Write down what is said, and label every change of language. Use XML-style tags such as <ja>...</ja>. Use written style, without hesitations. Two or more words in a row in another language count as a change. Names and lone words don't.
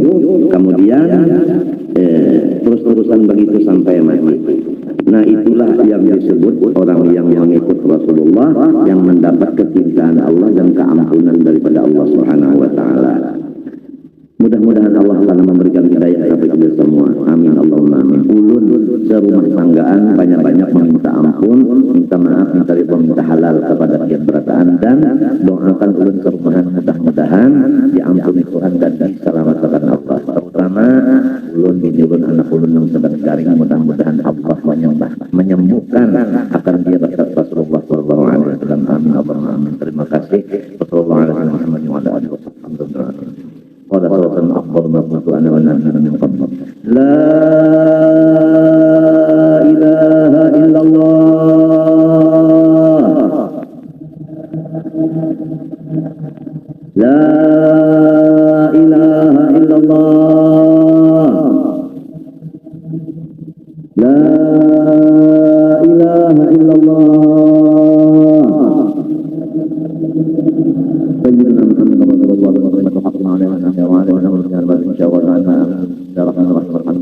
<id>Kemudian terus-terusan begitu sampai mati. Nah itulah yang disebut orang yang mengikut Rasulullah, yang mendapat kecintaan Allah dan keampunan daripada Allah</id> <ar>سبحانه وتعالى.</ar> <id>Mudah-mudahan Allah akan memberikan hidayah kepada kita semua.</id> <ar>آمين اللهم آمين.</ar> <bjn>Ulun serumah tanggaan banyak-banyak meminta ampun, minta maaf, minta ridha, minta halal kepada tiap berataan, dan doakan ulun serumahan mudah-mudahan diampuni Tuhan dan diselamatkan Allah. Terutama ulun bini ulun, anak ulun yang sedang garing, mudah-mudahan Allah menyembuhkan akan dia berkat Rasulullah</bjn> <ar>صلى الله عليه وسلم. آمين اللهم آمين.</ar> <bjn>Terima kasih.</bjn> <ar>والسلام عليكم ورحمة الله وبركاته. قال صلى الله عليه وسلم أفضل ما قلت أنا والنبيون من قبل لا إله إلا الله لا إله إلا الله لا إله إلا الله سيدنا محمد رسول الله وعلى آله وصحبه وسلم.</ar>